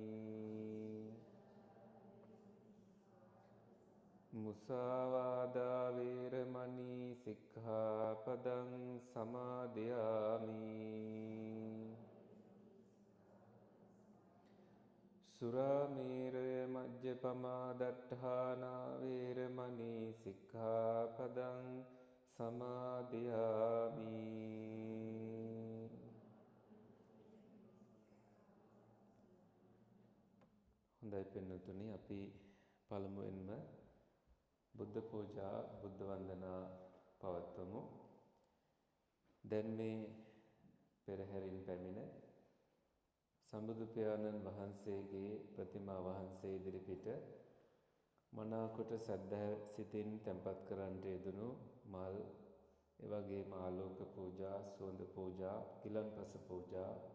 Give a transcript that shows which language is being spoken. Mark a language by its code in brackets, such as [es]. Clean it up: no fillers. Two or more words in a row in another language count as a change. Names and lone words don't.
[pi] มุสาวาดาเวรมณีสิกขาปดังสมาธิยามิ สุราเมรยมัจจปมาดัฏฐานาเวรมณีสิกขาปดังสมาธิยามิ [si] හොඳයි පින්නතුනි අපි පළමුවෙන්ම බුද්ධ පූජා බුද්ධ වන්දනා පවත්වමු. දැන් මේ පෙරහැරින් පැමිණ සම්බුදු පියාණන් වහන්සේගේ ප්‍රතිමා වහන්සේ ඉදිරිපිට මනාකොට සද්ධා සිතින් තැන්පත් කරන්නට යෙදුණු මල්, ඒ වගේම ආලෝක පූජා, සුවඳ පූජා, ගිලන්පස පූජා